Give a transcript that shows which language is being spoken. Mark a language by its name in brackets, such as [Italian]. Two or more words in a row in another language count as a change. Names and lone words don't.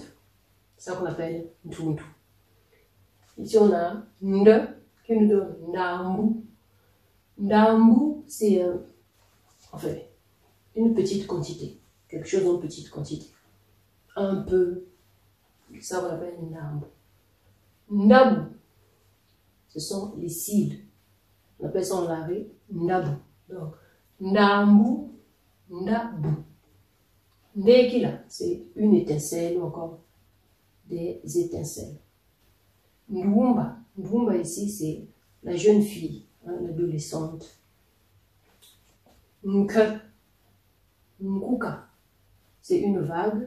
[French] C'est ça qu'on appelle ntuntu. Ici, on a nde, qui nous donne ndambu. Ndambu, c'est en fait une petite quantité, quelque chose en petite quantité. Un peu, ça on appelle ndambu. Ndabu, ce sont les cils. On appelle ça en lavé ndabu. Donc, [Kongo] ndambu, ndabu. [French] Ndekila, c'est une étincelle ou encore des étincelles. Ndumba, Ndumba ici c'est la jeune fille, hein, l'adolescente. Nk, Nkuka, c'est une vague.